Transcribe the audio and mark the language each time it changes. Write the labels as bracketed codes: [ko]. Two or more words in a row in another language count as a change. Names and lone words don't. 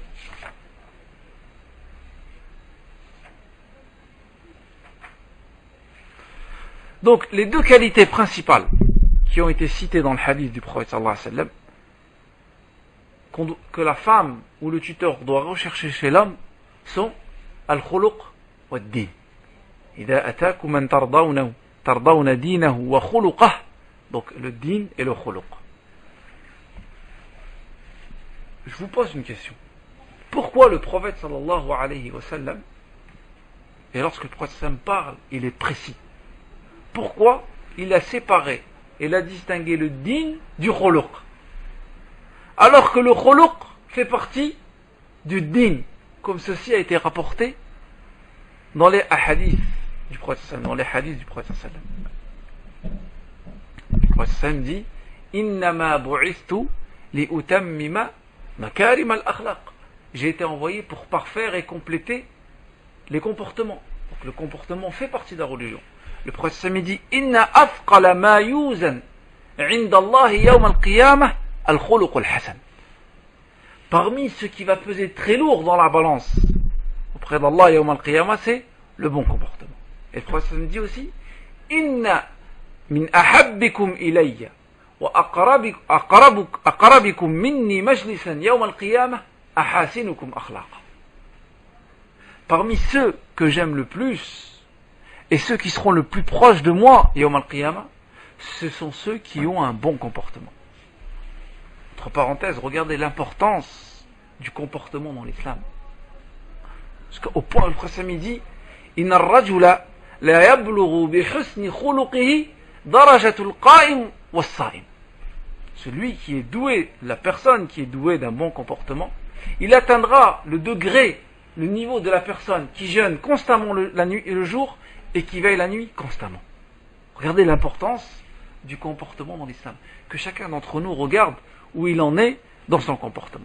[fr] Donc, les deux qualités principales qui ont été citées dans le hadith du prophète [ar] صلى الله عليه وسلم, [fr] que la femme ou le tuteur doit rechercher chez l'homme, sont [ar] الخلق والدين. إذا أتاكم من ترضون دينه وخلقه, [fr] donc le din et le khuluq. Je vous pose une question. Pourquoi le prophète [ar] صلى الله عليه وسلم, [fr] et lorsque le prophète sallam parle, il est précis? Pourquoi il a séparé, il a distingué le din du khuluq, alors que le khuluq fait partie du din, comme ceci a été rapporté dans les hadiths du prophète sallam, dans les hadiths du prophète sallam. Le prophète sallam dit: [ar] إنما بعثت لأتمم مكارم الأخلاق. [fr] J'ai été envoyé pour parfaire et compléter les comportements. Donc le comportement fait partie de la religion. Le prophète sallam dit: [ar] إن أثقل ما يوزن عند الله يوم القيامة الخلق الحسن. [fr] parmi ce qui va peser très lourd dans la balance auprès d'Allah [ar] يوم القيامة, [fr] c'est le bon comportement. Et le prophète nous dit aussi, [ar] إن من أحبكم إلي وأقربكم مني مجلسا يوم القيامة أحاسنكم أخلاقا. [fr] Parmi ceux que j'aime le plus et ceux qui seront le plus proches de moi [ar] يوم القيامة, [fr] ce sont ceux qui ont un bon comportement. Entre parenthèses, regardez l'importance du comportement dans l'islam. Parce qu'au point où le prophète dit, [ar] إن الرجل ليبلغ بحسن خلقه درجة القائم والصائم. [fr] Celui qui est doué, la personne qui est douée d'un bon comportement, il atteindra le degré, le niveau de la personne qui jeûne constamment la nuit et le jour et qui veille la nuit constamment. Regardez l'importance du comportement dans l'islam. Que chacun d'entre nous regarde où il en est dans son comportement.